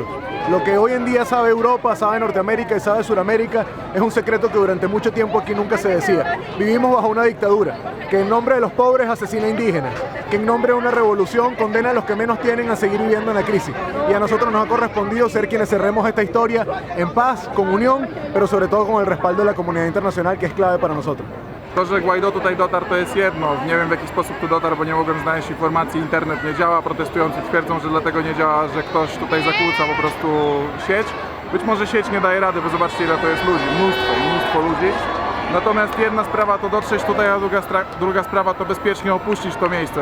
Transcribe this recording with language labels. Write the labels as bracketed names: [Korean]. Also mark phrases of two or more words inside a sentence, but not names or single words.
[Spanish] Lo que hoy en día sabe Europa, sabe Norteamérica y sabe Sudamérica es un secreto que durante mucho tiempo aquí nunca se decía. Vivimos bajo una dictadura que en nombre de los pobres asesina a indígenas, que en nombre de una revolución condena a los que menos tienen a seguir viviendo en la crisis. Y a nosotros nos ha correspondido ser quienes cerremos esta historia en paz, con unión, pero sobre todo con el respaldo de la comunidad internacional, que es clave para nosotros. [Polish] To, że Guaidó tutaj dotarł, to jest jedno. Nie wiem, w jaki sposób tu dotarł, bo nie mogłem znaleźć informacji. Internet nie działa, protestujący twierdzą, że dlatego nie działa, że ktoś tutaj zakłóca po prostu sieć. Być może sieć nie daje rady, bo zobaczcie, ile to jest ludzi. Mnóstwo ludzi. Natomiast jedna sprawa to dotrzeć tutaj, a druga sprawa to bezpiecznie opuścić to miejsce.